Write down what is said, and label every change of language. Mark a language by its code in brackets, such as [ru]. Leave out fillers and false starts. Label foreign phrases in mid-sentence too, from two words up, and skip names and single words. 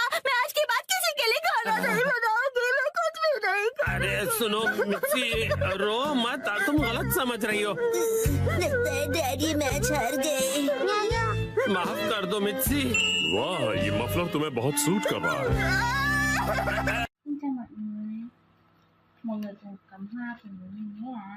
[hi] मैं आज के बाद किसी के लिए खाना नहीं बनाऊंगी। मैं कुछ भी नहीं करूंगी। अरे सुनो मित्सी, रो मत, तुम गलत समझ रही हो। लगता है डैडी मैच हार गए। माफ कर दो मित्सी। वाह, ये मफलर तुम्हें बहुत सूट कर रहा है। [vi] Xin chào mọi người cùng cắm hoa cùng với mình nhé ạ.